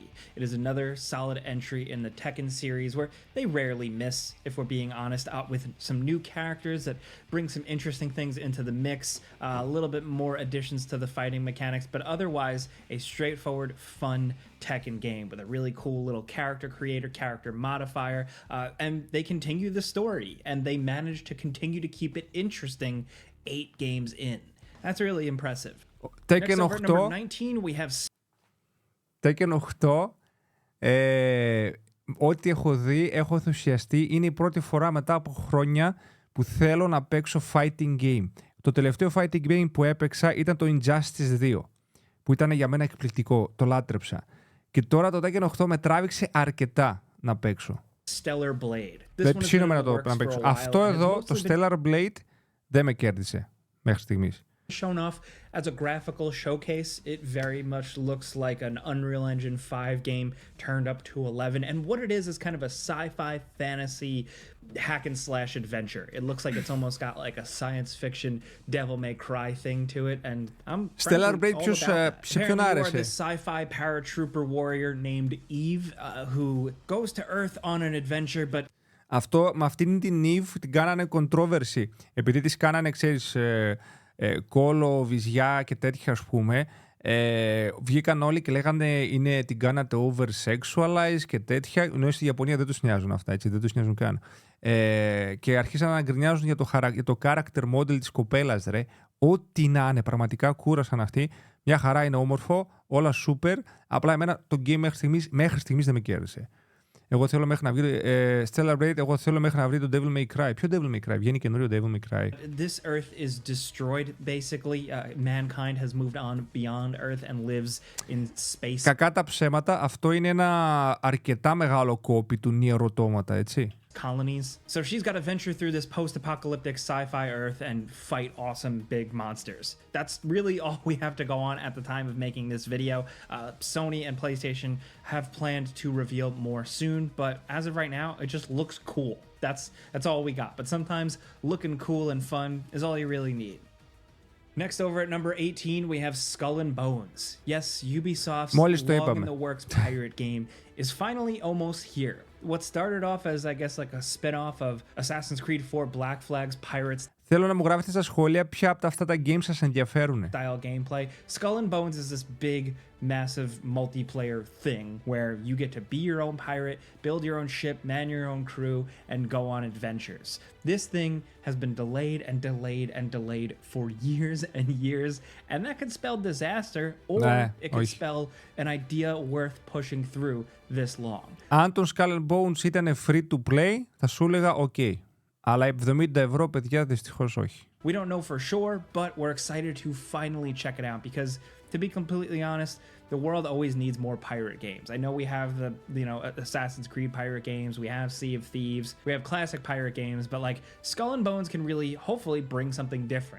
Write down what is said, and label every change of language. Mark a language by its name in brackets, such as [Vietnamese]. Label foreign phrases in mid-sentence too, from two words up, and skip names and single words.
[English] It is another solid entry in the Tekken series where they rarely miss, if we're being honest, with some new characters that bring some interesting things into the mix, a little bit more additions to the fighting mechanics, but otherwise a straightforward, fun Tekken game with a really cool little character creator, character modifier, and they continue the story, and they manage to continue to keep it interesting 8 games in. That's really impressive. Tekken Next over at number 8. 19, we have Tekken 8. [Greek] Ό,τι έχω δει, έχω ενθουσιαστεί. Είναι η πρώτη φορά μετά από χρόνια που θέλω να παίξω [English] fighting game. [Greek] Το τελευταίο [English] fighting game [Greek] που έπαιξα ήταν το Injustice 2, που ήταν για μένα εκπληκτικό. Το λάτρεψα. Και τώρα το Tekken 8 με τράβηξε αρκετά να παίξω. Stellar Blade. Δεν ψήνομαι να παίξω. Αυτό εδώ, το Stellar Blade, δεν με κέρδισε μέχρι στιγμής. [English] Shown off as a graphical showcase. It very much looks like an Unreal Engine 5 game turned up to 11, and what it is kind of a sci-fi fantasy hack and slash adventure. It looks like it's almost got like a science fiction Devil May Cry thing to it, and I'm Stellar Blade all about that. Apparently you are this sci-fi paratrooper warrior named Eve who goes to Earth on an adventure, but [Greek] με αυτήν την Eve την κάνανε controversy, επειδή τις κάνανε, ξέρεις, κόλο, βυζιά και τέτοια, ας πούμε. Βγήκαν όλοι και λέγανε την κάνατε over-sexualize και τέτοια, ενώ στη Ιαπωνία δεν τους νοιάζουν αυτά, έτσι, δεν τους νοιάζουν καν. Και αρχίσαν να γκρινιάζουν για το [English] character model [Greek] της κοπέλας, ρε. Ό,τι να είναι, πραγματικά κούρασαν αυτοί. Μια χαρά, είναι όμορφο, όλα super. Απλά εμένα το game μέχρι στιγμής δεν με κέρδισε. Εγώ θέλω μέχρι να βγει Stellar Blade, εγώ θέλω μέχρι να βρει το Devil May Cry. Ποιο Devil May Cry? Βγαίνει καινούριο Devil May Cry. [English] This Earth is destroyed, basically. Mankind has moved on beyond Earth and lives in space. [Greek] Κακά τα ψέματα, αυτό είναι ένα αρκετά μεγάλο κόπι του Nier Automata, έτσι. [English] Colonies. So she's got to venture through this post-apocalyptic sci-fi Earth and fight awesome big monsters. That's really all we have to go on at the time of making this video. Sony and PlayStation have planned to reveal more soon, but as of right now, it just looks cool. That's all we got. But sometimes looking cool and fun is all you really need. Next over at number 18, we have Skull and Bones. Yes, Ubisoft's long-in-the-works pirate game is finally almost here. What started off as, I guess, like a spin-off of Assassin's Creed 4 Black Flag's Pirates [Greek] Θέλω να μου γράφετε στα σχόλια ποια από αυτά τα games σας ενδιαφέρουν. [English] Style gameplay. Skull and Bones is this big, massive multiplayer thing where you get to be your own pirate, build your own ship, man your own crew, and go on adventures. This thing has been delayed and delayed and delayed for years and years, and that could spell disaster, or it could spell an idea worth pushing through this long. [Greek] Αν το Skull and Bones ήταν [English] free to play, [Greek] θα σου έλεγα ok. Αλλά 70 ευρώ, παιδιά, δυστυχώς όχι. [English] We don't know for sure, but we're excited to finally check it out because, to be completely honest, the world always needs more pirate games. I know we have the, Assassin's Creed pirate games, we have Sea of Thieves, we have classic pirate games, but like Skull and Bones can really, hopefully, bring something different.